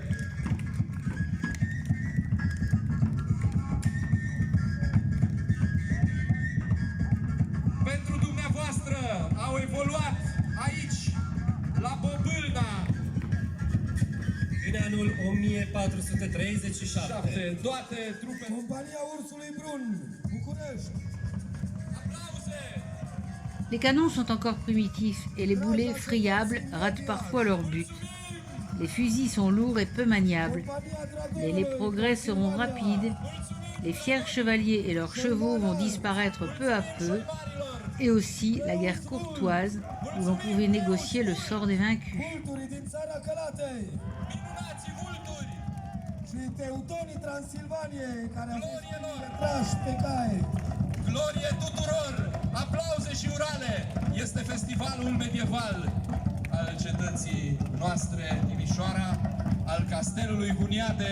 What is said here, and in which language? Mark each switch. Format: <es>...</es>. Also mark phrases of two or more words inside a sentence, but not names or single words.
<ro>Pentru dumneavoastră au evoluat aici, la Bobâlna, În anul 1437, toate trupele. Compania Ursului Brun, București. Aplauze!</ro> <fr>Les canons sont encore primitifs et les boulets friables ratent parfois leur but. Les fusils sont lourds et peu maniables, mais les progrès seront rapides. Les fiers chevaliers et leurs chevaux vont disparaître peu à peu, et aussi la guerre courtoise où l'on pouvait négocier le sort des vaincus.</fr> <ro>Vulturii din țara Călatei Minunații vulturi! și teutonii Transilvaniei care au fost trași pe cai. Glorie tuturor! Aplauze și urale! Este festivalul medieval al cetății noastre, Timișoara, al castelului Huniade.</ro>